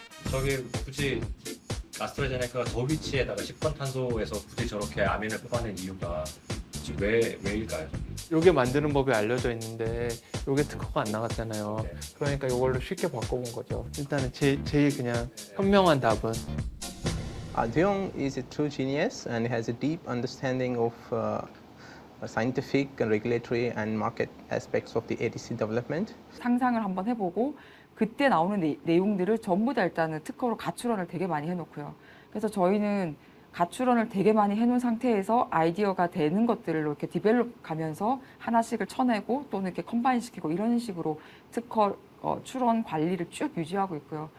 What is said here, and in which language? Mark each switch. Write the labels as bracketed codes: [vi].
[ko] 저게 굳이 아스트라제네카가 저 위치에다가 10번 탄소에서 굳이 저렇게 아민을 뽑아낸 이유가 지금 왜일까요? 요게 만드는 법이 알려져 있는데 요게 특허가 안 나갔잖아요. 그러니까 요걸로 쉽게 바꿔본 거죠. 일단은 제일 그냥 현명한 답은 [en] Deong is a true genius and has a deep understanding of scientific, regulatory and market aspects of the ADC development. [ko] 상상을 한번 해보고 그때 나오는 내용들을 전부 다 일단은 특허로 가출원을 되게 많이 해놓고요. 그래서 저희는 가출원을 되게 많이 해놓은 상태에서 아이디어가 되는 것들을 이렇게 디벨롭 가면서 하나씩을 쳐내고 또는 이렇게 컴바인 시키고 이런 식으로 특허 출원 관리를 쭉 유지하고 있고요.